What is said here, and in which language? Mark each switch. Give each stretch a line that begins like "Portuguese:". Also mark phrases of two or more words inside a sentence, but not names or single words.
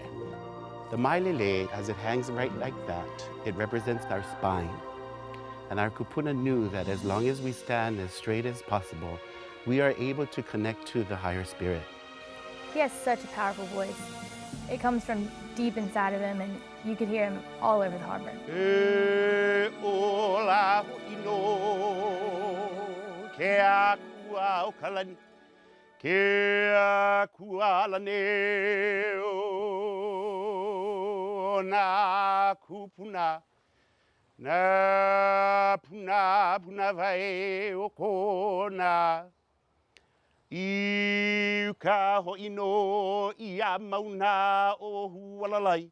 English: The mailele, as it hangs right like that, it represents our spine. And our kupuna knew that as long as we stand as straight as possible, we are able to connect to the higher spirit. He has such a powerful voice. It comes from deep inside of him, and you could hear him all over the harbor.
Hawaiian: E ola ino ke akua o kalani ke akua lane o na kupuna na puna vai o kona I ka ho'ino ia mauna o hualalai.